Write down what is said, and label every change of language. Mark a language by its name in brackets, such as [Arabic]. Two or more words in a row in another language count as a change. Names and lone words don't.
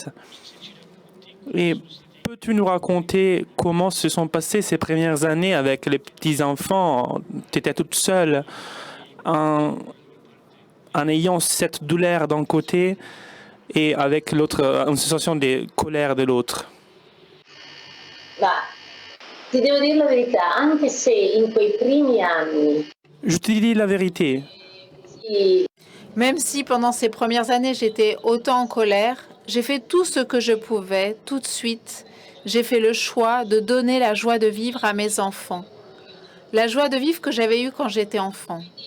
[French] Et peux-tu nous raconter comment se sont passées ces premières années avec les petits-enfants? Tu étais toute seule en ayant cette douleur d'un côté et avec l'autre, une sensation de colère de l'autre. [Italian] Ma ti devo dire la verità, anche se in quei primi anni [French] Je te dis la vérité. Même si pendant ces premières années, j'étais autant en colère, j'ai fait tout ce que je pouvais tout de suite. J'ai fait le choix de donner la joie de vivre à mes enfants. La joie de vivre que j'avais eue quand j'étais enfant.